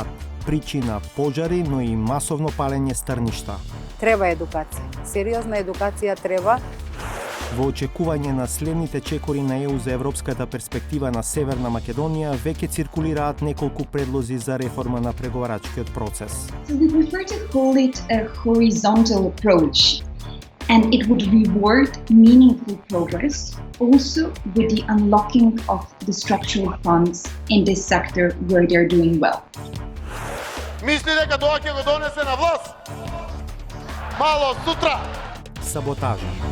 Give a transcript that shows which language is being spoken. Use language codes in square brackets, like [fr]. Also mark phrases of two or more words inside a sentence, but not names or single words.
[mk] Причина пожари, но и масовно палење стрништа. Треба едукација. Сериозна едукација треба. Во очекување на следните чекори на ЕУ за европската перспектива на Северна Македонија, веќе циркулираат неколку предлози за реформа на преговарачкиот процес. [en] So we prefer to call it a horizontal approach, and it would reward meaningful progress, also with the unlocking of the structural funds in this sector where they're doing well. [mk] Мисли дека тоа ќе го донесе на власт? Мало сутра! Саботажа.